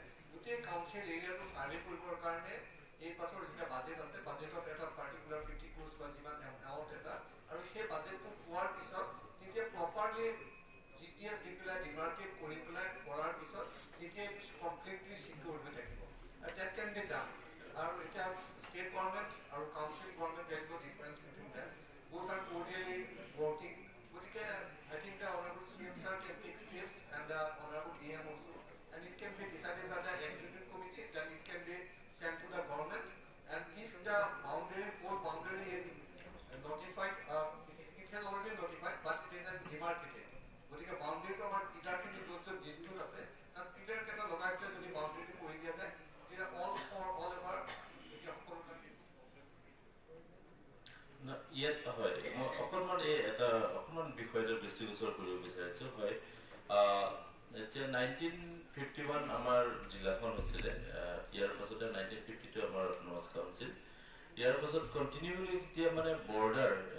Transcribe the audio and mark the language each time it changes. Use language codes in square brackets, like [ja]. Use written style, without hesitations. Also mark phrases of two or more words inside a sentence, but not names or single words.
[as] গোটেই কাউন্সিল এৰিয়াটো চাৰ্ভে কৰিবৰ কাৰণে এই পাছৰ যেতিয়া বাজেট আছে বাজেটত এটা পাৰ্টিকুলাৰ 50 ক্ৰোৰ্ছ বা যিমান এমাউণ্ট এটা আৰু সেই বাজেটটো পোৱাৰ পিছত তেতিয়া প্ৰপাৰলি জিপিএছ দি পেলাই ডিমাৰ্কেট কৰি পেলাই কৰাৰ পিছত তেতিয়া [en] completely secure [as] হৈ থাকিব [en] that can be done [as] আৰু এতিয়া [en] state government [as] আৰু [en] council government there is no difference between them both are cordially working gotike I think the honorable CM sir can take steps and the honorable DM also and it can be decided by the executive committee then it can be sent to the government and if the whole boundary is notified it has already notified but it is demarcated [as] গতিকে বাউণ্ডেৰীটো আমাৰ পিটাৰখিনি য'ত য'ত ডিস্পিউট আছে তাত পিটাৰকেইটা লগাই পেলাই যদি বাউণ্ডেৰীটো কৰি দিয়া যায় তেতিয়া [en] all ever [as] এতিয়া সকলোকে ইয়াত হয় মই অকণমান এই এটা অকণমান বিষয়টো দৃষ্টিগোচৰ কৰিব বিচাৰিছোঁ হয় এতিয়া 1951 আমাৰ জিলাখন হৈছিলে ইয়াৰ পাছতে 1952 আমাৰ অট'নমাছ কাউন্সিল ইয়াৰ পাছত কণ্টিনিউলি যেতিয়া মানে বৰ্ডাৰ